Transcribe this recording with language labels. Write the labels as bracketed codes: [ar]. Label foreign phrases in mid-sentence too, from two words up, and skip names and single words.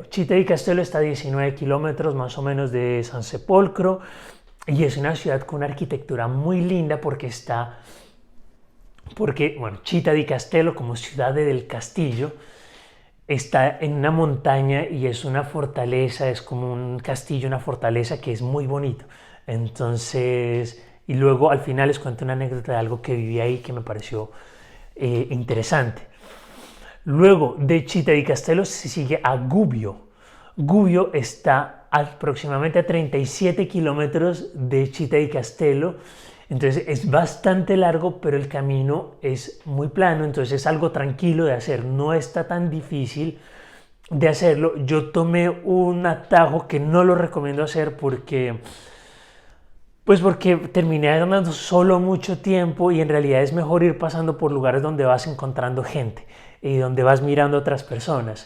[es] Città di Castello está a 19 kilómetros más o menos de San Sepolcro y es una ciudad con una arquitectura muy linda bueno, Città di Castello como ciudad del castillo está en una montaña y es una fortaleza, es como un castillo, una fortaleza que es muy bonito. Entonces, y luego al final les cuento una anécdota de algo que viví ahí que me pareció interesante. Luego de Città di Castello se sigue a Gubbio. Gubbio está aproximadamente a 37 kilómetros de Città di Castello. Entonces es bastante largo, pero el camino es muy plano, entonces es algo tranquilo de hacer, no está tan difícil de hacerlo. Yo tomé un atajo que no lo recomiendo hacer porque terminé ganando solo mucho tiempo y en realidad es mejor ir pasando por lugares donde vas encontrando gente y donde vas mirando a otras personas.